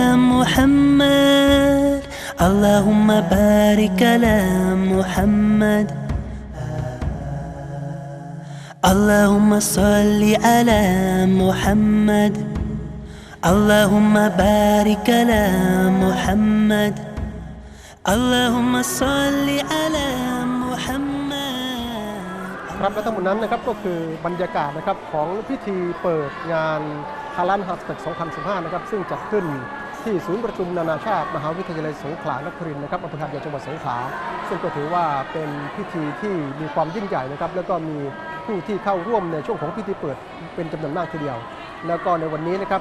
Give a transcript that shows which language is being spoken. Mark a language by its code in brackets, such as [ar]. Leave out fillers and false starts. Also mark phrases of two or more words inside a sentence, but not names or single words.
[ar] محمد اللهم بارك على محمد اللهم صل على محمد اللهم بارك على محمد اللهم صل على محمد [th] ครับและทั้งหมดนั้นนะครับก็คือบรรยากาศนะครับของพิธีเปิดงานฮาลาลฮัจญ์2015นะครับซึ่งจัดขึ้นที่ศูนย์ประชุมนานาชาติมหาวิทยาลัยสงขลานครินทร์นะครับอำเภอหาดใหญ่จังหวัดสงขลาซึ่งก็ถือว่าเป็นพิธีที่มีความยิ่งใหญ่นะครับแล้วก็มีผู้ที่เข้าร่วมในช่วงของพิธีเปิดเป็นจำนวนมากทีเดียวแล้วก็ในวันนี้นะครับ